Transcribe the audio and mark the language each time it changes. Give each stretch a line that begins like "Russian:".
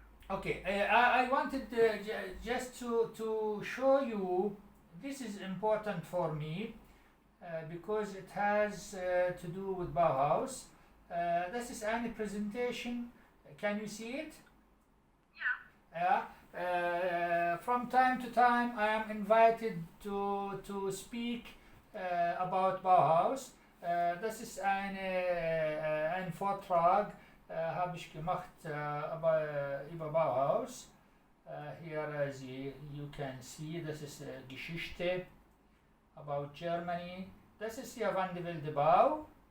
English: Okay, I wanted just to show you, this is important for me because it has to do with Bauhaus.
German: Das ist eine Presentation.
English: Can you see it?
German: Ja.
English: From time to time I am invited to speak about Bauhaus.
German: Das ist ein Vortrag, habe ich gemacht über Bauhaus.
English: Here you can see,
German: das ist Geschichte
English: about Germany.
German: Das ist ja Van de Wilde Bau.